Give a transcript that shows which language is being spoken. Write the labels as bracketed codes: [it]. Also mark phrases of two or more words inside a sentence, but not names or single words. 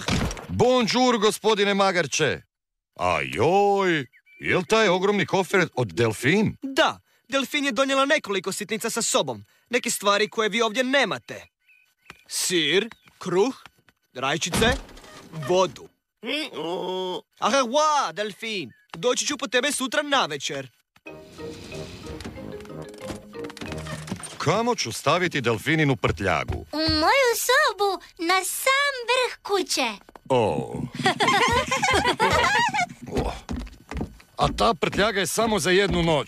[hr] Bonjour, gospodine Magarče. A joj, jel taj ogromni kofer od Delfin? Da, Delfin je donijela nekoliko sitnica sa sobom. Neke stvari koje vi ovdje nemate. Sir, kruh, rajčice, vodu. [fr] Au revoir, Delfin. [hr] Doći ću po tebe sutra navečer. Kamo ću staviti Delfininu prtljagu? U moju sobu, na sam vrh kuće. O. A ta prtljaga je samo za jednu noć.